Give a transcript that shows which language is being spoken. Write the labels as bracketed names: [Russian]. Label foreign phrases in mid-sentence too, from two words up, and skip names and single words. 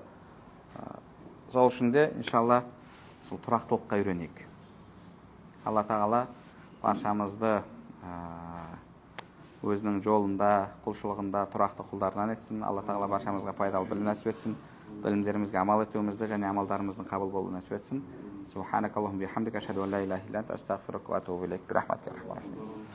[Kazakh] Сол үшін де иншалла сол тұрақтылыққа үйренейік. Алла тағала баршамызды өзінің жолында, құлшылығында тұрақты құлдарынан етсін. Алла тағала баршамызға пайдалы білім нәсіп етсін. Білімдерімізге амал етуімізді және амалдарымыздың қабыл болуын нәсіп етсін. [Arabic] سبحانك اللهم وبحمدك أشهد أن لا إله إلا أنت أستغفرك وأتوب إليك. Бирахматика.